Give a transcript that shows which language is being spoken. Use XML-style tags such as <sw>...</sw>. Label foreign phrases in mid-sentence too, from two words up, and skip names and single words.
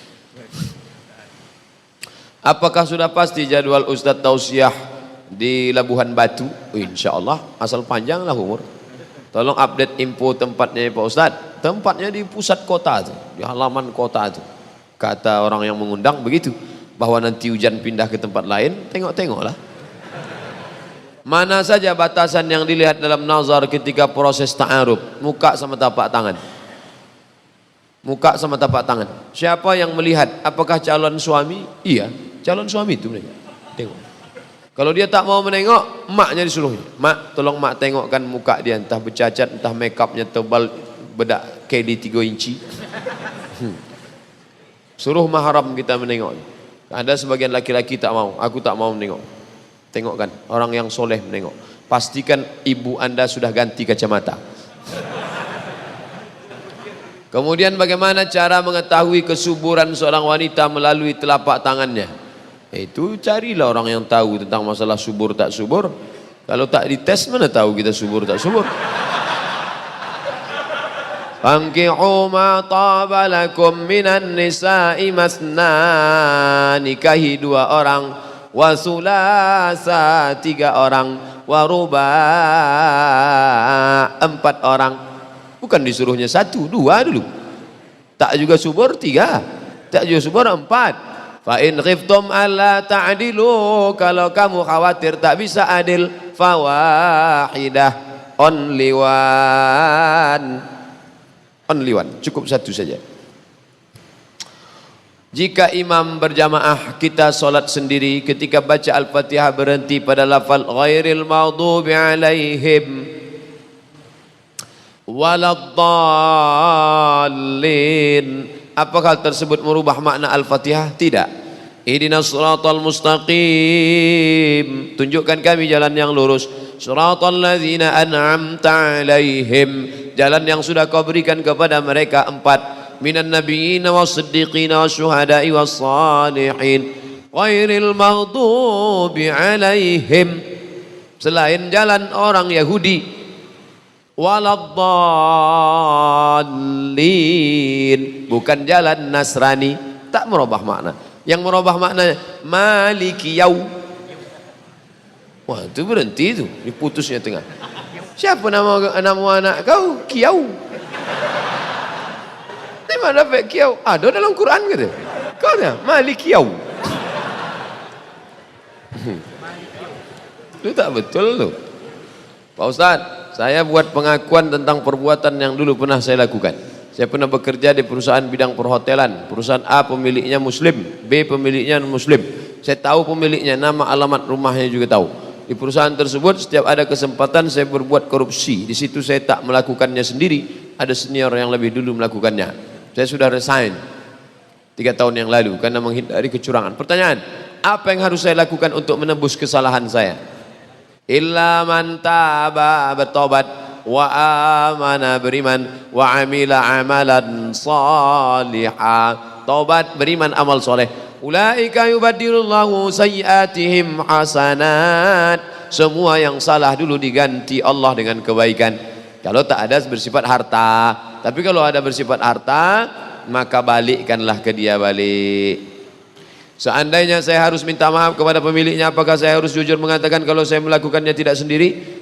<id>Apakah sudah pasti jadwal Ustadz tausiah di Labuhan Batu? InsyaAllah, asal panjang lah umur. Tolong update info tempatnya Pak Ustadz. Tempatnya di pusat kota tuh, di halaman kota tuh. Kata orang yang mengundang begitu, bahwa nanti hujan pindah ke tempat lain, tengok-tengoklah. Mana saja batasan yang dilihat dalam nazar ketika proses ta'aruf? Muka sama tapak tangan. Muka sama tapak tangan. Siapa yang melihat? Apakah calon suami? Iya, calon suami itu mereka. Tengok. Kalau dia tak mau menengok, maknya disuruhnya. Mak, tolong mak tengokkan muka dia, entah bercacat, entah makeupnya tebal, bedak KD 3 inci. Suruh mahram kita menengok. Ada sebagian laki-laki tak mau, aku tak mau menengok. Tengokkan, orang yang soleh menengok. Pastikan ibu anda sudah ganti kacamata. Kemudian bagaimana cara mengetahui kesuburan seorang wanita melalui telapak tangannya? Itu carilah orang yang tahu tentang masalah subur tak subur. Kalau tak dites, mana tahu kita subur tak subur?</id> <ar>فانكحوا ما طاب لكم من النساء مثنى,</ar> <id>nikahi 2 orang,</id> <ar>وثلاث</ar> <id>3 orang,</id> <ar>ورباع</ar> <id>4 orang. Bukan disuruhnya 1, 2 dulu. Tak juga subur 3, tak juga subur 4.</id> <ar>فإن خفتم ألا تعدلوا,</ar> <id>kalau kamu khawatir tak bisa adil, fawahidah,</id> <en>only one,</en> <id>cukup 1 saja. Jika imam berjamaah, kita solat sendiri, ketika baca Al-Fatihah berhenti pada lafal</id> <ar>غير المغضوب عليهم ولا الضالين.</ar> <id>Apakah hal tersebut merubah makna Al-Fatihah? Tidak.</id> <ar>اهدنا الصراط المستقيم,</ar> <id>tunjukkan kami jalan yang lurus.</id> <ar>صراط الذين أنعمت عليهم,</ar> <id>jalan yang sudah kau berikan kepada mereka empat.</id> <ar>من النبيين والصديقين والشهداء والصالحين غير المغضوب عليهم,</ar> <id>selain jalan orang Yahudi,</id> <ar>ولا الضالين,</ar> <id>bukan jalan Nasrani. Tak merubah makna. Yang merubah maknanya</id> <ar>مالك يوم.</ar> <id>Wah, itu berhenti itu, diputusnya tengah. Siapa nama anak kau? Kiau. Di mana dapat kiau? Ada dalam Quran kata. Kau dah Malik kiau. Itu tak betul tu. Pak Ustaz, saya buat pengakuan tentang perbuatan yang dulu pernah saya lakukan. Saya pernah bekerja di perusahaan bidang perhotelan. Perusahaan A pemiliknya Muslim, B pemiliknya Muslim. Saya tahu pemiliknya, nama, alamat rumahnya juga tahu. Di perusahaan tersebut setiap ada kesempatan saya berbuat korupsi. Di situ saya tak melakukannya sendiri, ada senior yang lebih dulu melakukannya. Saya sudah resign 3 tahun yang lalu karena menghindari kecurangan. Pertanyaan, apa yang harus saya lakukan untuk menembus kesalahan saya?</id> <ar>إلا من تاب, bertobat, وآمن, beriman, وعمل عملا صالحا, tobat, beriman,</ar> <id>amal soleh.</id> <ar>أولئك يبدل الله سيئاتهم حسنات,</ar> <id>semua yang salah dulu diganti Allah dengan kebaikan. Kalau tak ada bersifat harta, tapi kalau ada bersifat harta, maka balikkanlah ke dia balik. Seandainya saya harus minta maaf kepada pemiliknya, apakah saya harus jujur mengatakan kalau saya melakukannya tidak sendiri?</id>